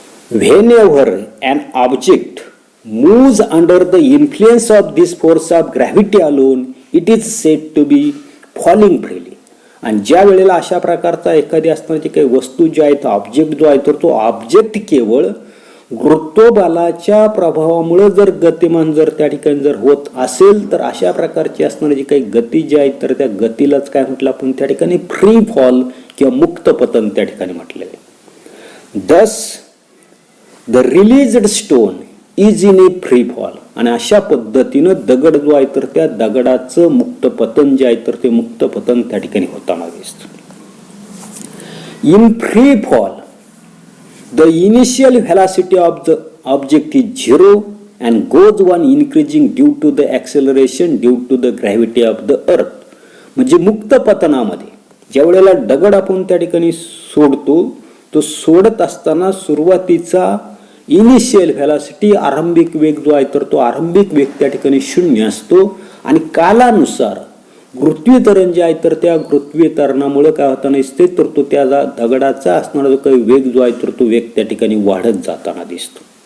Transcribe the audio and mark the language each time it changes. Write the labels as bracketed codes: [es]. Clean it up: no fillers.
[en] Whenever an object moves under the influence of this force of gravity alone, it is said to be falling freely. [mr] आणि ज्या वेळेला अशा प्रकारचा एखादी असणारी काही वस्तू जी आहे तो ऑब्जेक्ट जो आहे तर तो ऑब्जेक्ट केवळ गुरुत्वबलाच्या प्रभावामुळे जर गतिमान जर त्या ठिकाणी जर होत असेल तर अशा प्रकारची असणारी जी काही गती जी आहे तर त्या गतीलाच काय म्हटलं आपण त्या ठिकाणी फ्री फॉल किंवा मुक्त पतन त्या ठिकाणी म्हटलेलं आहे. [en] Thus the released stone is in a free fall. [mr] आणि अशा पद्धतीनं दगड जो आहे तर त्या दगडाचं मुक्त पतन जे आहे तर ते मुक्त पतन त्या ठिकाणी होताना दिसतं. [en] In free fall the initial velocity of the object is zero and goes on increasing due to the acceleration due to the gravity of the earth. [mr] म्हणजे मुक्त पतनामध्ये ज्या वेळेला दगड आपण त्या ठिकाणी सोडतो तो सोडत असताना सुरुवातीचा इनिशियल व्हेलॉसिटी आरंभिक वेग जो आहे तर तो आरंभिक वेग त्या ठिकाणी 0 असतो आणि कालानुसार गुरुत्वीकरण जे आहे तर त्या गुरुत्वीकरणामुळे काय होताना दिसते तर तो त्या दगडाचा असणारा जो काही वेग जो आहे तर तो वेग त्या ठिकाणी वाढत जाताना दिसतो.